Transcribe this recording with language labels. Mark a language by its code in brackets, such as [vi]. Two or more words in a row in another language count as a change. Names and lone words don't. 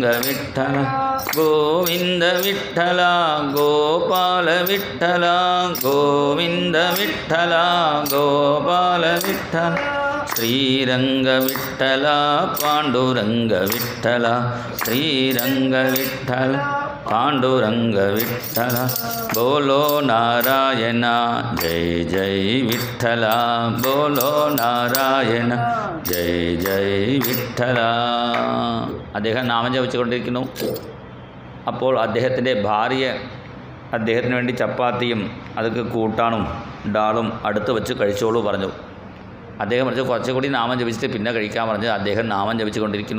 [mr] विठ्ठल, गोविंद विठ्ठल गोपाल विठ्ठल, गोविंद विठ्ठल गोपाल विठ्ठल, श्रीरंग विठ्ठल पांडुरंग विठ्ठल, श्रीरंग विठ्ठल पांडुरंग विठ्ठल, बोलो नारायण जय जय विठ्ठल, बोलो नारायण जय जय विठ्ठल. [ml] അദ്ദേഹം നാമം ജപിച്ചുകൊണ്ടിരിക്കുന്നു. അപ്പോൾ അദ്ദേഹത്തിൻ്റെ ഭാര്യ അദ്ദേഹത്തിന് വേണ്ടി ചപ്പാത്തിയും അതൊക്കെ കൂട്ടാനും ഡാളും അടുത്ത് വെച്ച് കഴിച്ചോളൂ പറഞ്ഞു. അദ്ദേഹം പറഞ്ഞു കുറച്ചുകൂടി നാമം ജപിച്ചിട്ട് പിന്നെ കഴിക്കാൻ പറഞ്ഞ് അദ്ദേഹം നാമം ജപിച്ചുകൊണ്ടിരിക്കുന്നു.